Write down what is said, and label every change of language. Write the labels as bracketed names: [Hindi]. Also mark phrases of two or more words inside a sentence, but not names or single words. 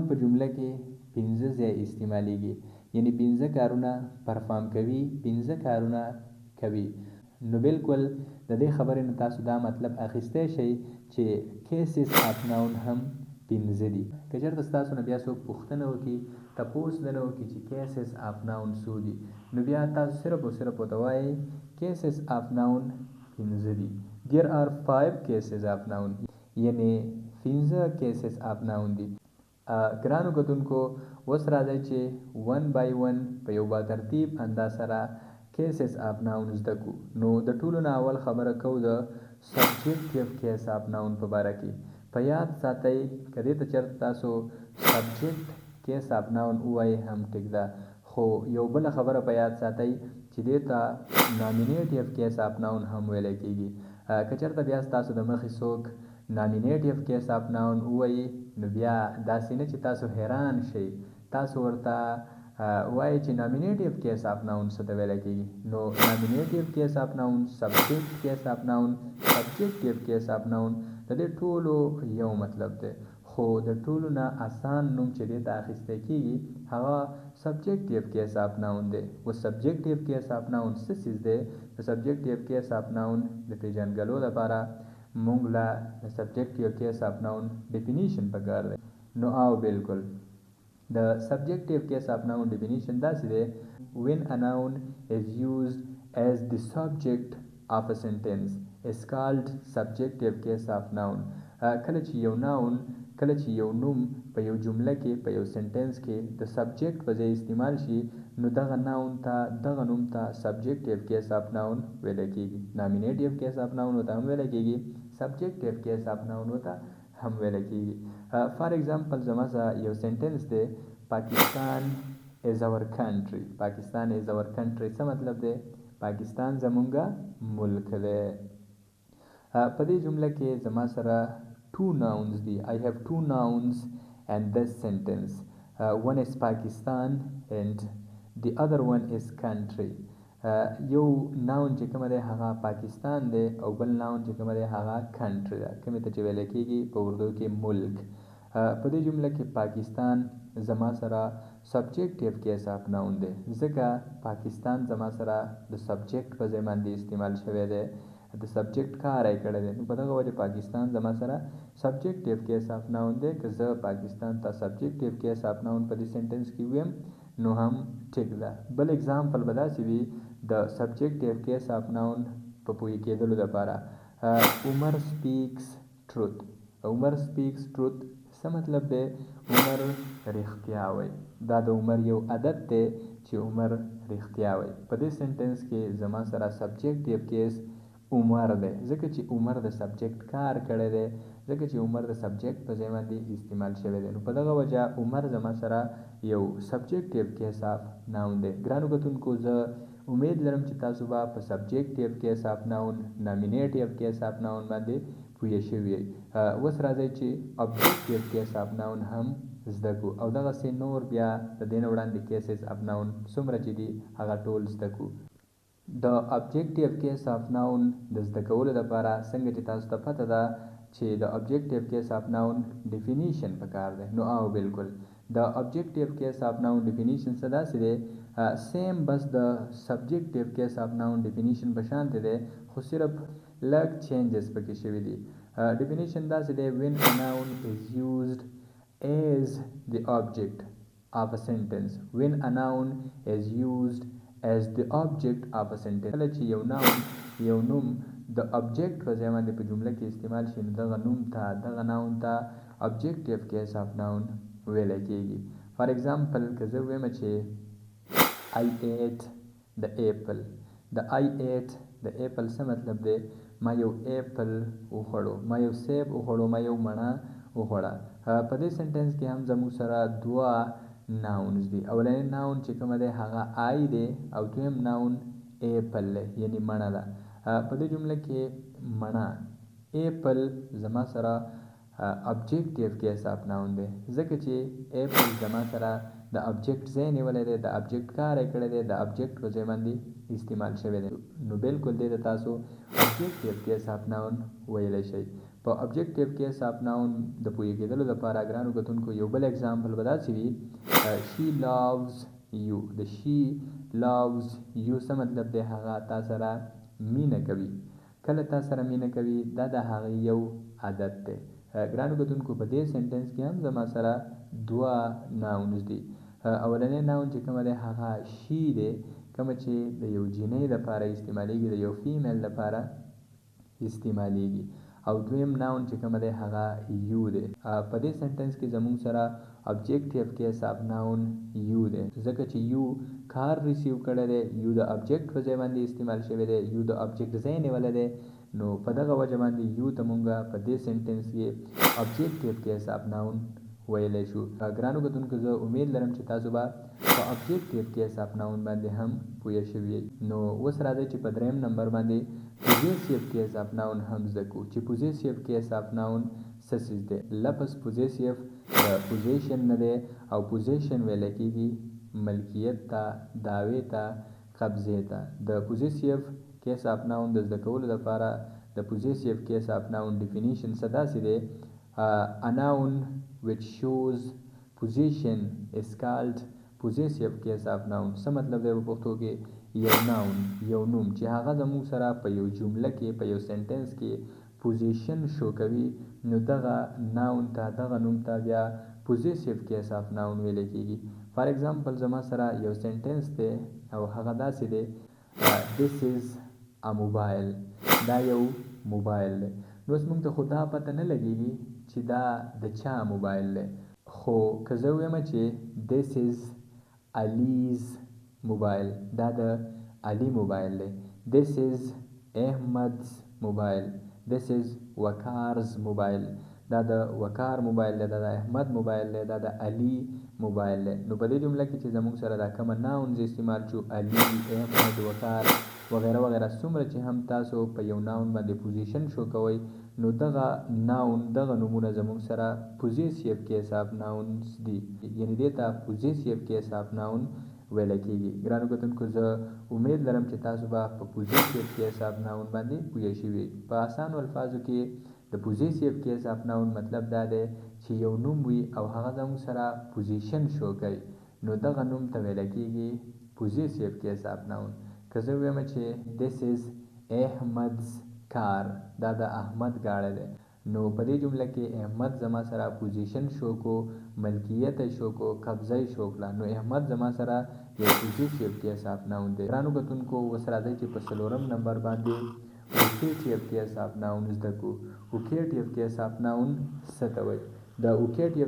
[Pashto] په جمله کې 15 ځای استعمالیږي یعنی 15 کارونه پرفارم کوي 15 کارونه کوي نو بالکل د دې خبرې نه تاسو دا مطلب اخیستی شئ چې [English] cases of noun [Pashto] هم 15 دي که چېرته ستاسو نه بیا څوک پوښتنه وکړي تپوس درنه وکړي چې [English] cases of noun [Pashto] څو دي نو بیا تاسو صرف او صرف ورته وایئ [English] cases of noun [Pashto] 15 دي [English] there are 5 cases of noun [Pashto] یعنی 15 [English] cases of noun [Pashto] دي ګرانو کتونکو اوس راځئ چې 1 by 1 په یو با ترتیب انداز سره [English] cases of noun [Pashto] زده کړو نو د ټولو نه اول خبره کوو د [English] subjective case of noun [Pashto] په باره کې په یاد ساتئ که دې ته چېرته تاسو [English] subject case of noun [Pashto] ووایئ هم ټیک ده خو یو بله خبره په یاد ساتئ چې دې ته [English] nominative case of noun [Pashto] هم ویلی کېږي که چېرته بیا ستاسو د مخې څوک [English] nominative case of noun [Pashto] ووایي نو بیا داسې نه چې تاسو حیران شئ تاسو ورته وایي چې [English] nominative case of noun [Pashto] څه ته ویلی کېږي نو [English] nominative case of noun subject case of noun subjective case of noun [Pashto] د دې ټولو یو مطلب دی خو د ټولو نه اسان نوم چې دې ته اخیستی کېږي هغه [English] subjective case of noun [Pashto] دی و [English] subjective case of noun [Pashto] څه څیز دی د [English] subjective case of noun [Pashto] د پیژندګلو لپاره مونږ له د [English] subjective case of noun definition [Pashto] پکار دی نو او بالکل د [English] subjective case of noun definition [Pashto] داسې دی [English] when a noun is used as the subject of a sentence is called subjective case of noun [Pashto] کله چې یو نوم په یو جمله کې په یو سنټنس کې د سبجیکټ په ځای استعمال شي نو دغه نوم ته [English] subjective case of noun [Pashto] ویلی کېږي [English] nominative case of noun [Pashto] ورته هم ویلی کېږي [English] subjective case of noun [Pashto] ورته هم ویلی کېږي [English] for example [Pashto] زما سره یو سنټنس دی پاکستان [English] is our country [Pashto] پاکستان [English] is our country [Pashto] څه مطلب دی پاکستان زمونږه ملک دی په دې جمله کې زما سره 2 nouns دي [English] I have 2 nouns and this sentence one is Pakistan and the other one is country [Pashto] یو ناون چې کومه دی هغه پاکستان دی او بل ناون چې کومه دی هغه country ده کومې ته چې ویلی کېږي په اردو کې ملک په دې جمله کې پاکستان زما سره [English] subjective case of noun [Pashto] دی ځکه پاکستان زما سره د سبجیکټ په ځای باندې استعمال شوی دی د سبجیکټ کار یې کړی دی نو په دغه وجه پاکستان زما سره [English] subjective case of noun [Pashto] دی که زه پاکستان ته [English] subjective case of noun [Pashto] په دې سنټنس کې ویم نو هم ټیک ده بل اگزامپل به داسې وي د [English] subjective case of noun [Pashto] په پوهې کېدلو دپاره عمر [English] speaks truth [Pashto] څه مطلب دی عمر رښتیا وایي دا د عمر یو عادت دی چې عمر رښتیا وایي په دې سنټنس کې زما سره [English] subjective case [Pashto] عمر دی ځکه چې عمر د سبجیکټ کار کړی دی ځکه چې عمر د سبجیکټ په ځای باندې استعمال شوی دی نو په دغه وجه عمر زما سره یو [English] subjective case of noun [Pashto] دی ګرانو کتونکو زه امید لرم چې تاسو به په [English] subjective case of noun nominative case of noun [Pashto] باندې پوه شوي اوس راځئ چې [English] objective case of noun [Pashto] هم زده کړو او دغسې نور بیا د دې نه وړاندې [English] cases of noun [Pashto] څومره چې دي هغه ټول زده کړو د [English] objective case of noun [Pashto] د زده کولو لپاره څنګه چې تاسو ته پته ده چې د [English] objective case of noun definition [Pashto] پکار دی نو او بالکل د [English] objective case of noun definition [Pashto] څه داسې دی سیم بس د [English] subjective case of noun definition [Pashto] په شانتې دی خو صرف لږ changes پکې شوي دي definition داسې دی [English] when a noun is used as the object of a sentence when a noun is used as the object of a sentence [Pashto] کله چې یو نوم د object په ځای باندې په جمله کې استعمال شي نو دغه نوم ته دغه noun ته [English] objective case of noun [Pashto] ویل کېږي [English] for example [Pashto] که زه ووایم چې [English] I ate the apple [Pashto] د [English] I ate the apple [Pashto] څه مطلب دی ما یو apple وخوړو ما یو سیب وخوړو ما یو مڼه وخوړه په دې سنټنس کې هم زموږ سره دوه ناونز دي اولنی ناون چې کومه دی هغه آی دی او دویم ناون ایپل دی یعنی مڼه ده په دې جمله کې مڼه ایپل زما سره [English] objective case of noun [Pashto] دی ځکه چې ایپل زما سره د object ځای نیولی دی د object کار یې کړی دی د object په ځای باندې استعمال شوی دی نو بالکل دې ته تاسو [English] objective case of noun [Pashto] ویلی شئ په objective [English] case of noun [Pashto] د پوهې کېدلو لپاره ګرانو کتونکو یو بل اگزامپل به داسې وي [English] she loves you [Pashto] د [English] she loves you [Pashto] څه مطلب دی هغه تا سره مینه کوي کله تا سره مینه کوي دا د هغې یو عادت دی ګرانو کتونکو په دې سنټنس کې هم زما سره دوه ناونز دي اولنی ناون چې کومه دی هغه she دی کومه چې د یو جینۍ لپاره استعمالیږي د یو فیمیل لپاره استعمالیږي او دویم ناون چې کومه دی هغه یو دی په دې سنټنس کې زموږ سره [English] objective case of noun [Pashto] یو دی ځکه چې یو کار ریسیو کړی دی یو د object په ځای باندې استعمال شوی دی یو د object ځای نیولی دی نو په دغه وجه باندې یو ته مونږ په دې سنټنس کې [English] objective case of noun [Pashto] ویلی شو ګرانو کتونکو زه امید لرم چې تاسو به په [English] objective case of noun [Pashto] باندې هم پوه شوي نو اوس راځئ چې په دریم نمبر باندې [English] possessive case of noun [Pashto] هم زده کړو چې [English] possessive case of noun [Pashto] څه څیز دی لفظ possessive د possession نه دی او possession ویلی کېږي ملکیت ته دعوې ته قبضې ته د [English] possessive case of noun [Pashto] د زده کولو لپاره د [English] possessive case of noun definition [Pashto] څه داسې دی [English] a noun which shows possession is called possessive case of noun [Pashto] څه مطلب دی په پښتو کې یو نوم چې هغه زموږ سره په یو جمله کې په یو سنټنس کې [English] possession show [Pashto] کوي نو دغه ناون ته دغه نوم ته بیا [English] possessive case of noun [Pashto] ویل کېږي [English] for example [Pashto] زما سره یو سنټنس دی او هغه داسې دی [English] this is a mobile [Pashto] دا یو موبایل دی نو اوس موږ ته خو دا پته نه لګېږي چې دا د چا موبایل دی خو که زه ووایم چې [English] this is [Pashto] Ali's موبایل دا د علي موبایل دی [English] this is Ahmad's [Pashto] موبایل [English] this is وقار's [Pashto] موبایل دا د وقار موبایل دی دا د احمد موبایل دی دا د علي موبایل دی نو په دې جمله کې چې زموږ سره دا کومه ناونز استعمال شو علي احمد وقار وغیره وغیره څومره چې هم تاسو په یو ناون باندې [English] possession show [Pashto] کوئ نو دغه ناون دغه نومونه زموږ سره [English] possessive case of nouns [Pashto] دي یعنی دې ته [English] possessive case of noun [Pashto] ویل کېږي ګرانو کتونکو زه امید لرم چې تاسو به په [English] possessive case of noun [Pashto] باندې پوه شوي په اسانو الفاظو کې د [English] possessive case of noun [Pashto] مطلب دا دی چې یو نوم وي او هغه زموږ سره [English] possession show [Pashto] کوي نو دغه نوم ته ویل کېږي [English] possessive case of noun [Pashto] که زه ووایم چې [English] this is Ahmad's car [Pashto] دا د احمد گاڑی دی نو په دې جمله کې احمد زما سره [English] possession show [Pashto] کو ملکیت شو کو قبضه شو کړه نو احمد زما سره یو [English] possessive case of noun [Pashto] دی ګرانو کتونکو اوس راځئ چې په څلورم نمبر باندې [English] vocative case of noun [Pashto] زده کړو [English] vocative case of noun [Pashto] څه ته وایي د vocative